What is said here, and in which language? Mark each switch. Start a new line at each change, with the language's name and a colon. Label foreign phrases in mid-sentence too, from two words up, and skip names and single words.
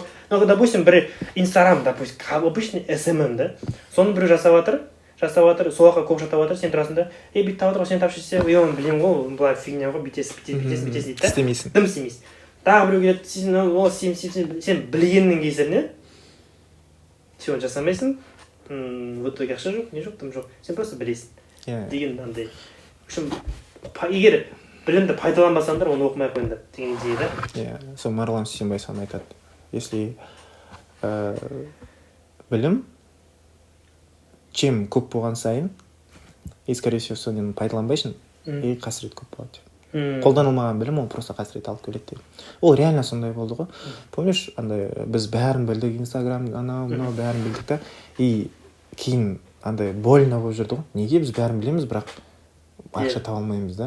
Russian: Допустим, бір Инстаграм, допустим, обычный SMM, да?
Kazakh: Соны біреу жасап жатыр, сол жаққа көп жатап жатыр, сен тұрасың да, бүйтіп тап жатыр, сен тапшы істе, оны білем ғой, былай фигня ғой, бүйтесің дейді да? Істемейсің. Дым істемейсің. Тағы біреу келеді, сен білгеннің кесірінен сен оны жасамайсың,
Russian: в итоге
Kazakh: ақша жоқ, не жоқ, дым жоқ, сен просто білесің. Деген андай. Егер білімді пайдаланбасаңдар, оны оқымай қойыңдар деген идея да. Сол Марғұлан Сейсенбай соны айтады. Если білім чем көп болған сайын,
Russian: и скорее всего
Kazakh: соны пайдаланбайсың, и қасірет көп болады. Қолданылмаған білім ол просто қасірет алып келеді деп. Ол реально сондай болды ғой. Помнишь, андай біз бәрін білдік, Инстаграм, анау бәрін білдік та, и кейін андай больно болып жүрді ғой. Неге біз бәрін білеміз, бірақ ақша таба алмаймыз да?